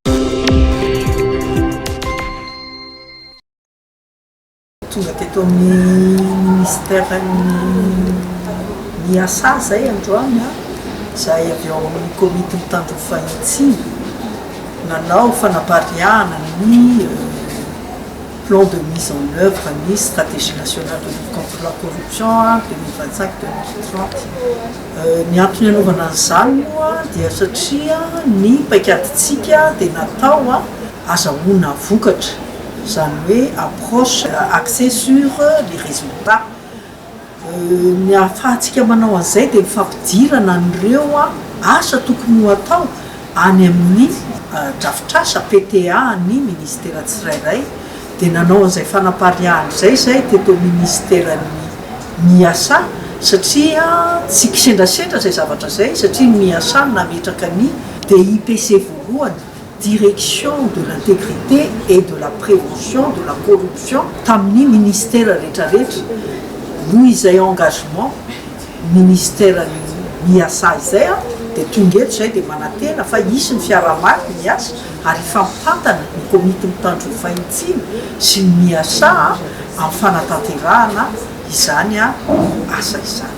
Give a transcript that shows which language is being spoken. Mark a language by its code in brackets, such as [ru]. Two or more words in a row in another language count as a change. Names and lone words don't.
[mg] tonga teto amin'ny ministèren'ny miasa zay androany a zahay avy ao amin'ny komity mitandro fahitsiny nanao fanapariana ny [fr] plan de mise en œuvre [mg] ny [fr] stratégie nationale de lutte contre la corruption [mg] 2025-2030 ny antony anaovana an'izany moa dia satria ny paikaditsika dia natao a azahoana vokatra zany hoe [fr] approche axée sur les résultats [mg] ny ahafahantsika manao an'izay dia mifampidirana an'ireo asa tokony ho atao any amin'ny drafitr'asa PTA ny ministera tsirairay dia nanao an'izay fanapariahana zay teto ministèren'ny miasa satria tsy kisendrasendra zay zavatra zay satria miasa nametraka ny DIPC voalohany direction [fr] de l'intégrité et de la prévention de la corruption [mg] tamin'ny ministère rehetrarehetra noho izay engagement ministèren'ny miasa izay dia tonga eto zay dia manantena fa isy ny fiarahamary miasa ary fampitantana ny komity mitandro ny fahitsiny sy ny miasa amin'ny fanatanterahana izany asa izany.